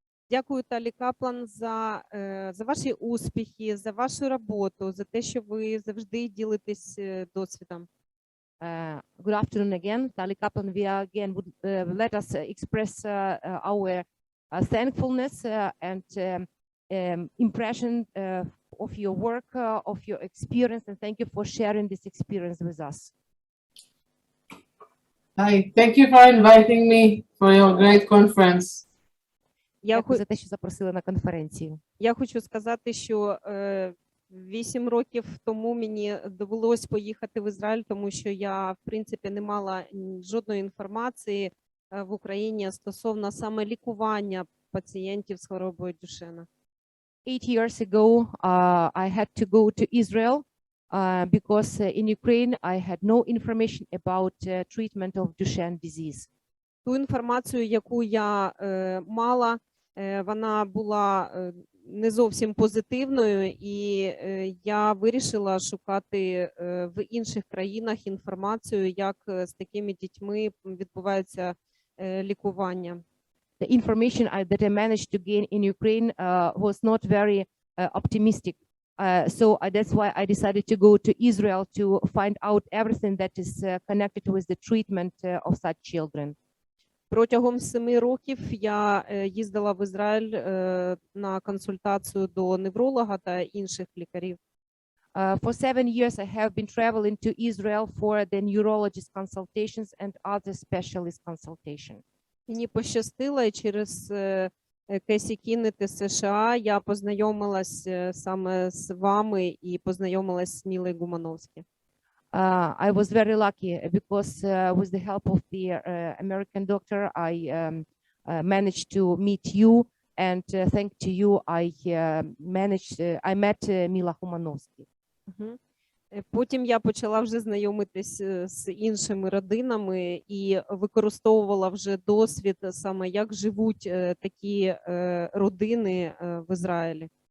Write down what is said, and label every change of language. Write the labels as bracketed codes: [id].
[uk] Дякую, Таллі Каплан, за ваші успіхи, за вашу роботу, за те, що ви завжди ділитесь досвідом. [en] Good afternoon again, Таллі Каплан. We again would let us express our thankfulness and impression of your work, of your experience, and thank you for sharing this experience with us. Hi, thank you for inviting me for your great conference. [uk] Дякую за те, що запросили на конференцію. Я хочу сказати, що 8 років тому мені довелось поїхати в Ізраїль, тому що я, в принципі, не мала жодної інформації в Україні стосовно саме лікування пацієнтів з хворобою Дюшена. [en] 8 years ago, I had to go to Israel because in Ukraine I had no information about treatment of Duchenne disease. [uk] Ту інформацію, яку я мала, вона була не зовсім позитивною, і я вирішила шукати в інших країнах інформацію, як з такими дітьми відбувається лікування. [en] The information that I managed to gain in Ukraine was not very optimistic. So that's why I decided to go to Israel to find out everything that is connected with the treatment of such children. [uk] Протягом 7 років я їздила в Ізраїль на консультацію до невролога та інших лікарів. [en] For 7 years, I have been traveling to Israel for the neurologist consultations and other specialist consultation. [uk] Мені пощастило, і через Кесі Кіннети США я познайомилась саме з вами і познайомилась з Мілою Гумановською. [en] I was very lucky because with the help of the American doctor, I managed to meet you, and thanks to you, I met Mila Humanovsky. [uk] Потім я почала вже знайомитись з іншими родинами і використовувала вже досвід саме, як живуть такі родини в Ізраїлі.